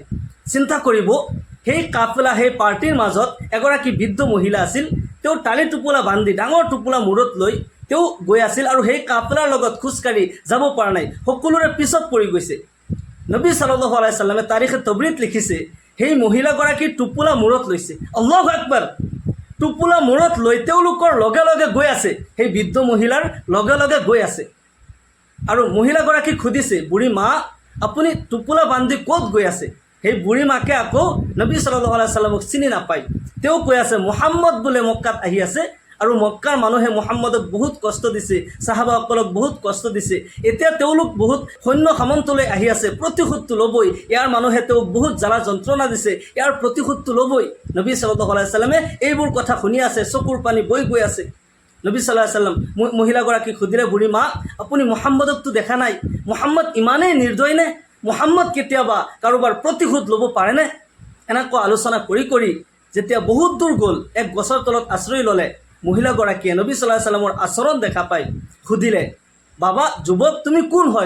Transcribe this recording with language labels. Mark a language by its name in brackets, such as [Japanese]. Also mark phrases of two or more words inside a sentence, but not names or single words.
[Assamese] চিন্তা কৰিব, সেই কাফেলা, সেই পাৰ্টিৰ মাজত এগৰাকী বৃদ্ধ মহিলা আছিল। তেওঁ টালি টোপোলা বান্ধি, ডাঙৰ টোপোলা মূৰত লৈ তেওঁ গৈ আছিল, আৰু সেই কাফেলাৰ লগত খোজকাঢ়ি যাব পৰা নাই, সকলোৰে পিছত পৰি গৈছে। নবী [Arabic] صلى الله عليه وسلم [Assamese] তাৰিখে তবৰীত লিখিছে, সেই মহিলাগৰাকী টোপোলা মূৰত লৈছে। [Arabic] الله أكبر! [Assamese] টোপোলা মূৰত লৈ তেওঁলোকৰ লগে লগে গৈ আছে, সেই বৃদ্ধ মহিলাৰ লগে লগে গৈ আছে। আৰু মহিলাগৰাকীক সুধিছে, বুঢ়ী মা, আপুনি টোপোলা বান্ধি ক'ত গৈ আছে? সেই বুঢ়ী মাকে আকৌ নবী [Arabic] صلى الله عليه وسلم [Assamese] চিনি নাপায়। তেওঁ কৈ আছে, মুহাম্মদ বোলে মক্কাত আহি আছে, আৰু মক্কাৰ মানুহে মুহাম্মদক বহুত কষ্ট দিছে, সাহাবাসকলক বহুত কষ্ট দিছে। এতিয়া তেওঁলোক বহুত সৈন্য সামন্তলৈ আহি আছে, প্ৰতিশোধটো ল'বই। ইয়াৰ মানুহে তেওঁক বহুত জ্বালা যন্ত্ৰণা দিছে, ইয়াৰ প্ৰতিশোধটো ল'বই। নবী [Arabic] صلى الله عليه وسلم [Assamese] এইবোৰ কথা শুনি আছে, চকুৰ পানী বৈ গৈ আছে। নবী [Arabic] صلى الله عليه وسلم [Assamese] মহিলাগৰাকীক সুধিলে, বুঢ়ী মা, আপুনি মুহাম্মদকতো দেখা নাই, মুহাম্মদ ইমানেই নিৰ্দয় নে? মুহাম্মদ কেতিয়াবা কাৰোবাৰ প্ৰতিশোধ ল'ব পাৰেনে? এনেকুৱা আলোচনা কৰি কৰি যেতিয়া বহুত দূৰ গ'ল, এক গছৰ তলত আশ্ৰয় ল'লে। মহিলাগৰাকীয়ে নবী [Arabic] صلى الله عليه وسلم [Assamese] আচৰণ দেখা পাই সুধিলে, বাবা যুৱক, তুমি কোন হয়?